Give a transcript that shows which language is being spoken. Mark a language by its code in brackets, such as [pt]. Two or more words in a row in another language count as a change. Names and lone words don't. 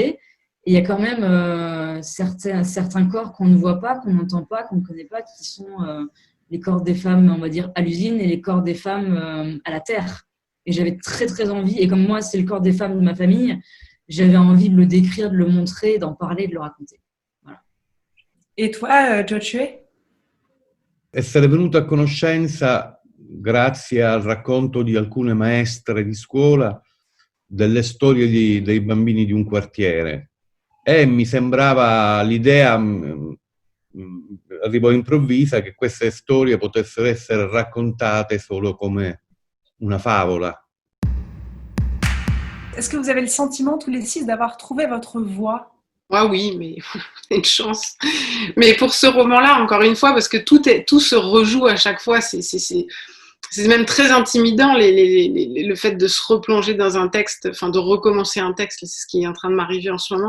[fr] Et il y a quand même certains corps qu'on ne voit pas, qu'on n'entend pas, qu'on ne connaît pas, qui sont les corps des femmes, on va dire, à l'usine et les corps des femmes à la terre. Et j'avais très, très envie, et comme moi, c'est le corps des femmes de ma famille, j'avais envie de le décrire, de le montrer, d'en parler, de le raconter. Voilà. Et toi, Joshua? [it] Essere venuto a conoscenza, grazie al racconto di alcune maestre di scuola, delle storie dei bambini di un quartiere. E mi sembrava l'idea, arrivò improvvisa, che queste storie potessero essere raccontate solo come una favola. [fr] Est-ce que vous avez le sentiment, tous les 6, d'avoir trouvé votre voix? Ah oui, mais c'est une chance. Mais pour ce roman-là, encore une fois, parce que tout se rejoue à chaque fois, c'est même très intimidant, le fait de se replonger dans un texte, enfin de recommencer un texte, c'est ce qui est en train de m'arriver en ce moment.